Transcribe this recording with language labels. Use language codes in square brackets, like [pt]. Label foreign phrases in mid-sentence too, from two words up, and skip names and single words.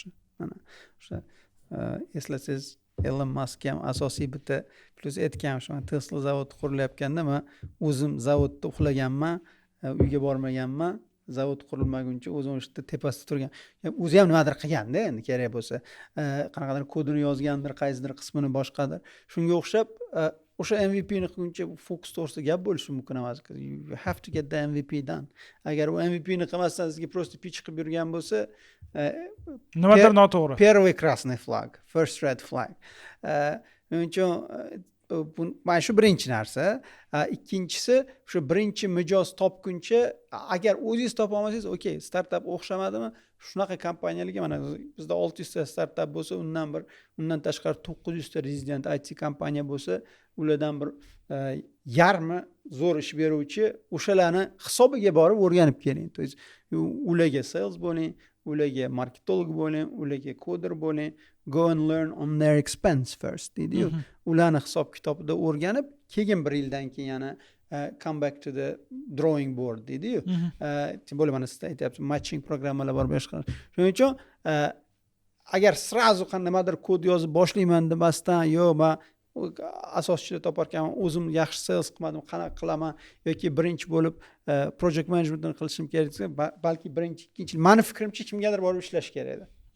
[uz] Mana o'sha eslasangiz Elon Musk ham asosiy bitta plus aytgan, shu Tesla zavodi qurilayotganda men o'zim zavodda uxlaganman, uyga bormaganman. Zavod qurilmaguncha o'zim o'sha tepasida turgan. O'zi ham nimadir qilganda, endi kerak bo'lsa, qanaqadir kodini yozgandir, qaysidir qismini boshqadir. Shunga o'xshab o'sha MVPni qilguncha fokus to'g'risida gap bo'lishi mumkin emas. [en] You have to get the MVP done. [uz] Agar u MVPni qilmasdan sizga просто pitch qilib yurgan bo'lsa, nimadir noto'g'ri. [ru] Первый красный flag, [en] first red flag. [uz] Shuning uchun mana shu birinchi narsa. Ikkinchisi, shu birinchi mijoz topguncha, agar o'zingiz topa olmasangiz, okey, startap o'xshamadimi? Shunaqa kompaniyalarga mana bizda 600 ta startap bo'lsa, undan tashqari 900 ta resident IT kompaniya bo'lsa, ulardan bir yarmi zo'r ish beruvchi, o'shalarni hisobiga borib o'rganib keling. [ru] То есть [uz] ularga sales bo'ling, ularga marketolog bo'ling, ularga coder bo'ling, [en] go and learn on their expense first deydi-yu. [uz] Ularni hisob kitobida o'rganib, keyin bir yildan keyin yana [en] come back to the drawing board [uz] deydi-yu. Tim bo'lib mana siz aytyapsiz, matching programmalar bor boshqa. Shuning uchun agar srazu qandaydir kod yozib boshlayman demasdan, yo'q, men asoschilar toparkanman, o'zim yaxshi sales qilmadim, qanaqa qilaman yoki birinchi bo'lib [en] project managementni [uz] qilishim kerak desa, balki birinchi, ikkinchi, meni fikrimcha kimgadir borib ishlash kerak edi.